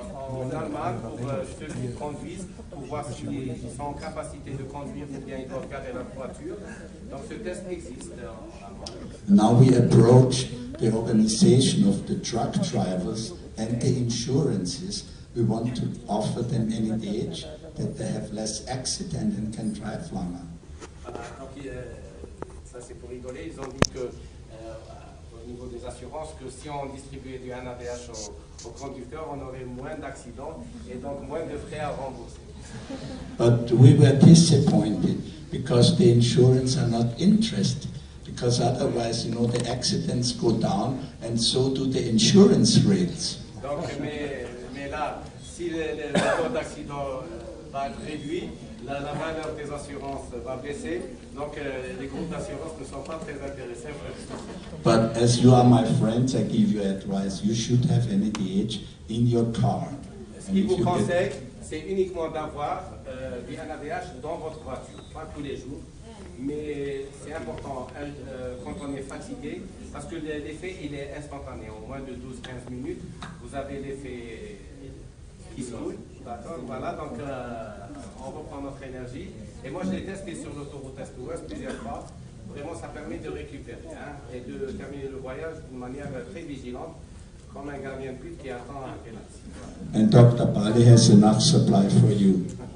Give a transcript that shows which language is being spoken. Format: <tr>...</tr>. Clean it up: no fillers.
<fr>En Allemagne, pour ceux qui conduisent, pour voir s'ils sont en capacité de conduire ou bien ils doivent garer leur voiture. Donc ce test existe en Allemagne.</fr> <en>Now we approach the organization of the truck drivers and the insurances. We want to offer them NADH, that they have less accident and can drive longer.</en> <fr>Donc ça c'est pour rigoler, ils ont dit que au niveau des assurances, que si on distribuait du NADH aux conducteurs, on aurait moins d'accidents et donc moins de frais à rembourser.</fr> <en>But we were disappointed because the insurance are not interested. Because otherwise, you know, the accidents go down and so do the insurance rates.</en> <fr>Donc, mais là, si le taux d'accident va être réduit, la valeur des assurances va baisser, donc les groupes d'assurance ne sont pas très intéressés.</fr> <en>But as you are my friends, I give you advice. You should have NADH in your car.</en> <fr>Ce qui vous conseille, c'est uniquement d'avoir du NADH dans votre voiture, pas tous les jours. Mais c'est important quand on est fatigué, parce que l'effet il est instantané. En moins de 12-15 minutes, vous avez l'effet qui se roule. Voilà, donc on reprend notre énergie. Et moi je l'ai testé sur l'autoroute Est-Ouest plusieurs fois. Vraiment, ça permet de récupérer et de terminer le voyage d'une manière très vigilante, comme un gardien de but qui attend un pénalty.</fr> <en>And Dr. Bali has enough supply for you.</en>